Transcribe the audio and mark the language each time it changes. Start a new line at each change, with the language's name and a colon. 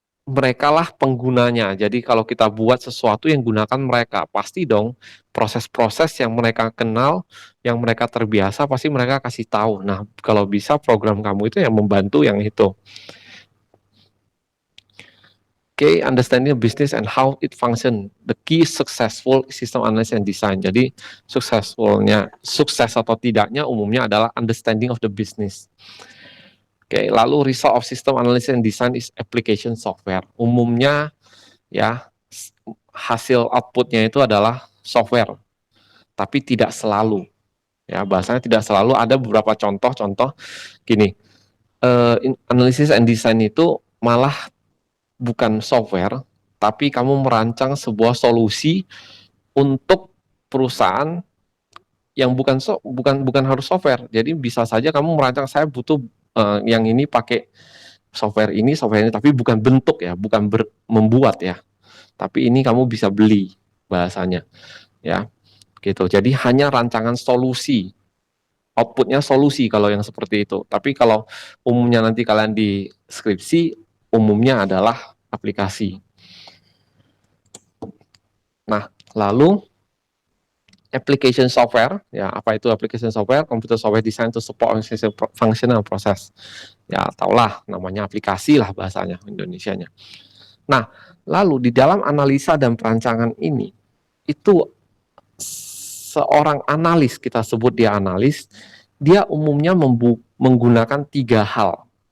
Indonesian: Mereka lah penggunanya. Jadi kalau kita buat sesuatu yang gunakan mereka, pasti dong proses-proses yang mereka kenal, yang mereka terbiasa, pasti mereka kasih tahu. Nah, kalau bisa program kamu itu yang membantu yang itu.
English: Okay, understanding the business and how it function. The key successful system analysis and design.
Indonesian: Jadi sukses atau tidaknya umumnya adalah
English: understanding of the business. Oke,
Indonesian: lalu
English: result of system analysis and design is application software.
Indonesian: Umumnya ya hasil outputnya itu adalah software, tapi tidak selalu. Ya, bahasanya tidak selalu. Ada beberapa contoh gini.
English: Analysis and design
Indonesian: itu malah bukan software, tapi kamu merancang sebuah solusi untuk perusahaan yang bukan harus software. Jadi bisa saja kamu merancang, saya butuh yang ini pakai software ini, tapi bukan bentuk ya, bukan membuat ya. Tapi ini kamu bisa beli bahasanya, ya, gitu. Jadi hanya rancangan solusi, outputnya solusi kalau yang seperti itu. Tapi kalau umumnya nanti kalian di skripsi, umumnya adalah aplikasi. Nah, lalu application software, ya apa itu application software?
English: Computer software design to support functional process.
Indonesian: Ya, taulah namanya aplikasi lah bahasanya Indonesianya. Nah, lalu di dalam analisa dan perancangan ini, itu seorang analis, kita sebut dia analis, dia umumnya menggunakan 3 hal.